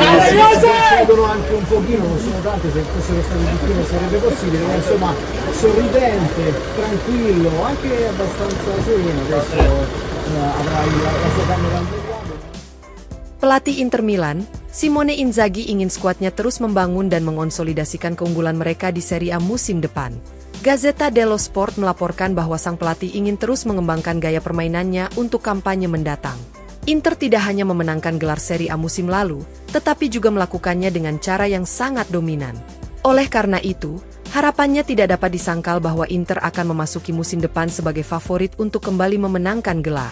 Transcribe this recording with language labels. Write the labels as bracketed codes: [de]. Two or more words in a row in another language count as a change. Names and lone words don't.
[it] cedono anche un pochino, non sono tante, se fossero stati di più non sarebbe possibile, ma insomma sorridente, tranquillo, anche abbastanza sereno, adesso avrai la sua camera al riguardo. [id] Pelatih Inter Milan, Simone Inzaghi ingin skuadnya terus membangun dan mengonsolidasikan keunggulan mereka di Serie A musim depan. Gazzetta dello Sport melaporkan bahwa sang pelatih ingin terus mengembangkan gaya permainannya untuk kampanye mendatang. Inter tidak hanya memenangkan gelar Serie A musim lalu, tetapi juga melakukannya dengan cara yang sangat dominan. Oleh karena itu, harapannya tidak dapat disangkal bahwa Inter akan memasuki musim depan sebagai favorit untuk kembali memenangkan gelar.